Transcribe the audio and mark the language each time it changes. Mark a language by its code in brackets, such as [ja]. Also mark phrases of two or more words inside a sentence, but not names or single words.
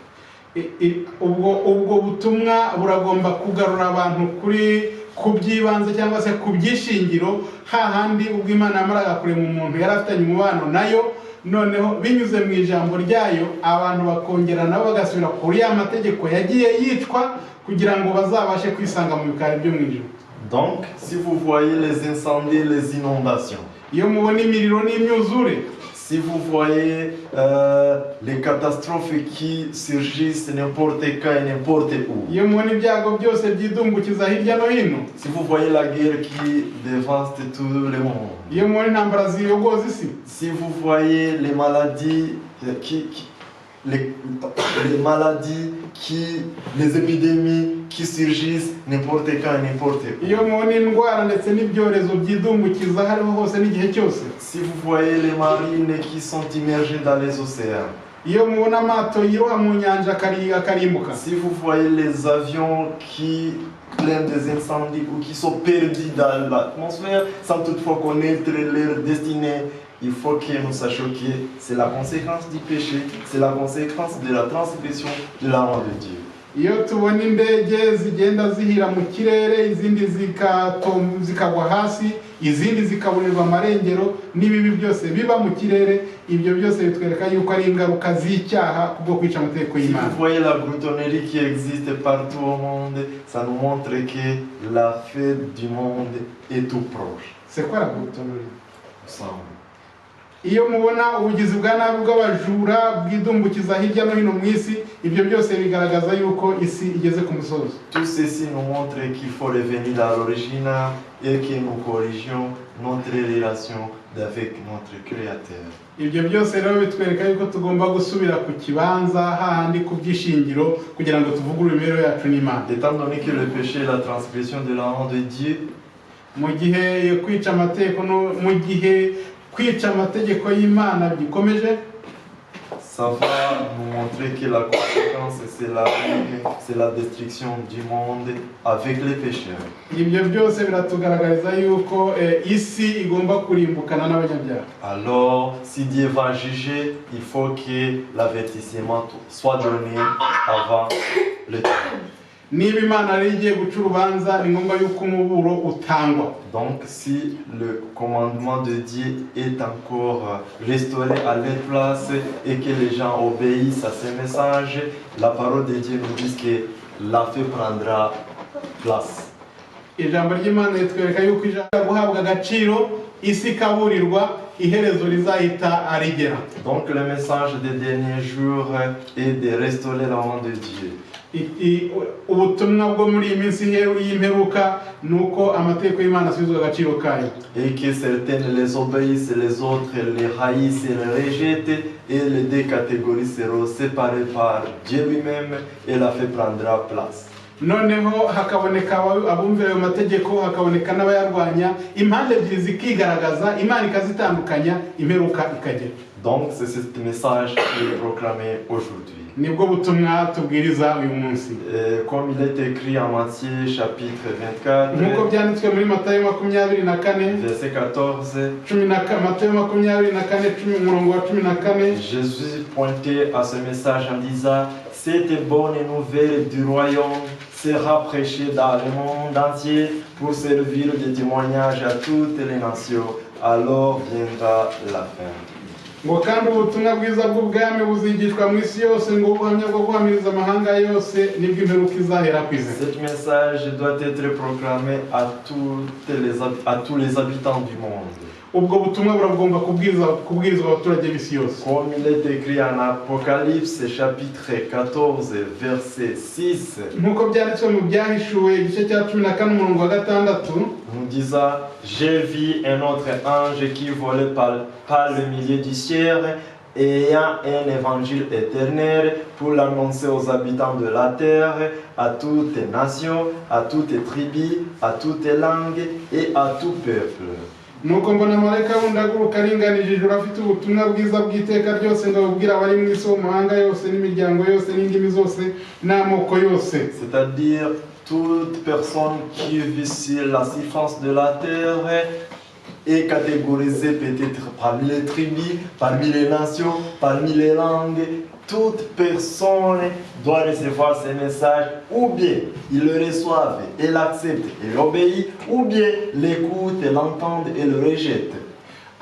[rw] Ubwo butumwa buragomba kugarura abantu ku by'ibanze cyangwa se ku byishingiro hahandi ubwo Imana yamaraga kurema umuntu yari afitanye umubano nayo noneho binyuze mu ijambo ryayo abantu bakongera nabo bagasubira kuri ya mategeko yagiye yicwa kugira ngo bazabashe kwisanga mu bikari byo mu ijuru. [fr] Donc, si vous voyez les incendies, les inondations, [rw] iyo mubona imiriro n'imyuzure, [fr] si vous voyez les catastrophes qui surgissent n'importe quand et n'importe où, [rw] iyo mubona ibyago byose byidumbukiza hirya no hino, [fr] si vous voyez la guerre qui dévaste tout le monde, [rw] iyo mubona intambara ziyogoza isi, [fr] si vous voyez les maladies les épidémies qui surgissent n'importe quand et n'importe où, [rw] iyo mubona indwara ndetse n'ibyorezo byidumbukiza hariho hose n'igihe cyose, [fr] si vous voyez les marines qui sont immergées dans les océans, [rw] iyo mubona amato yiroha mu nyanja akarimbuka, [fr] si vous voyez les avions qui pleins des incendies ou qui sont perdus dans l'atmosphère sans toutefois connaître leur destinée, il faut que nous sachions que c'est la conséquence du péché, c'est la conséquence de la transgression de la loi de Dieu. [rw] iyo tubona indege zigenda zihira mu kirere, izindi zikagwa hasi, izindi zikaburirwa amarengero, n'ibibi byose biba mu kirere, ibyo byose bitwereka yuko ari ingaruka z'icyaha kubwo kwica amategeko [fr] Si [rw] y'Imana. [fr] vous voyez la gloutonnerie qui existe partout au monde, ça nous montre que la fin du monde est tout proche. C'est quoi la gloutonnerie? Ensemble. [rw] iyo mubona ubugizi bwa nabi bw'abajura bwidumbukiza hirya no hino mu isi, ibyo byose bigaragaza yuko isi igeze ku musozo. [fr] Tout ceci nous montre qu'il faut revenir à l'origine et que nous corrigions notre relation avec notre Créateur. [rw] Ibyo byose rero bitwereka yuko tugomba gusubira ku kibanza hahandi ku byishingiro kugira ngo tuvugurure imibereho yacu n'Imana. [fr] Étant donné que le péché est la transgression de la loi de Dieu, [rw] mu gihe kwica amategeko kwica amategeko y'Imana bikomeje, [fr] ça va nous montrer que la conséquence c'est la destruction du monde avec les pécheurs. [rw] ibyo byose biratugaragariza yuko isi igomba kurimbukana n'abanyabyaha. [fr] Alors, si Dieu va juger, il faut que l'avertissement soit donné avant le temps. [rw] Niba Imana ari igiye guca urubanza, ni ngombwa yuko umuburo utangwa. [fr] Donc, si le commandement de Dieu est encore restauré à leur place et que les gens obéissent à ces messages, la parole de Dieu nous dit que la fin prendra place. [rw] Ijambo ry'Imana ritwereka yuko ijambo guhabwa agaciro, isi ikaburirwa, iherezo rizahita arigera. [fr] Donc, le message des derniers jours est de restaurer la loi de Dieu. [rw] Ubutumwa bwo muri iyi minsi y'imperuka ni uko amategeko y'Imana asubizwa agaciro kayo, [fr] Et que certaines les obéissent, les autres les haïssent et les rejettent, et les deux catégories seront séparées par Dieu lui-même, et la fin prendra place. [rw] noneho hakaboneka abumvira ayo mategeko, hakaboneka n'abayarwanya, impande ebyiri zikigaragaza, Imana ikazitandukanya, imperuka ikagera. [fr] Donc c'est ce message qui est proclamé aujourd'hui. [rw] Nibwo butumwa tubwiriza uyu munsi. [fr] Comme il est écrit en Matthieu chapitre 24, [rw] nk'uko byanditswe muri Matayo 24, [fr] verset 14, [rw] Matayo 24, umurongo wa 14, [fr] Jésus pointait à ce message en disant: cette bonne nouvelle du royaume sera prêchée dans le monde entier pour servir de témoignage à toutes les nations. Alors viendra la fin. [rw] ngo kandi ubutumwa bwiza bw'ubwami buzigishwa mu isi yose, ngo ubuhamya bwo guhamiriza amahanga yose, nibwo imperuka izahera ku isi. [fr] Ce message doit être proclamé à tous les habitants du monde. [rw] Ubwo butumwa buragomba kubwirizwa abaturage b'isi yose. [fr] Comme il est écrit en Apocalypse chapitre 14 verset 6, [rw] nk'uko byanditswe mu byahishuwe igice cya 14 umurongo wa 6, [fr] nous disant: j'ai vu un autre ange qui volait par le milieu du ciel, ayant un évangile éternel pour l'annoncer aux habitants de la terre, à toutes les nations, à toutes les tribus, à toutes les langues et à tout peuple. [rw] nuko mbona marayika wundi aguruka aringanije ijuru, afite ubutumwa bwiza bw'iteka ryose ngo abubwire abari mu isi, mu mahanga yose n'imiryango yose n'indimi zose n'amoko yose. [fr] C'est-à-dire toute personne qui vit sur la surface de la terre est catégorisée peut-être parmi les tribus, parmi les nations, parmi les langues. Toute personne doit recevoir ces messages, ou bien ils le reçoivent et l'acceptent et l'obéissent, ou bien l'écoutent et l'entendent et le rejettent.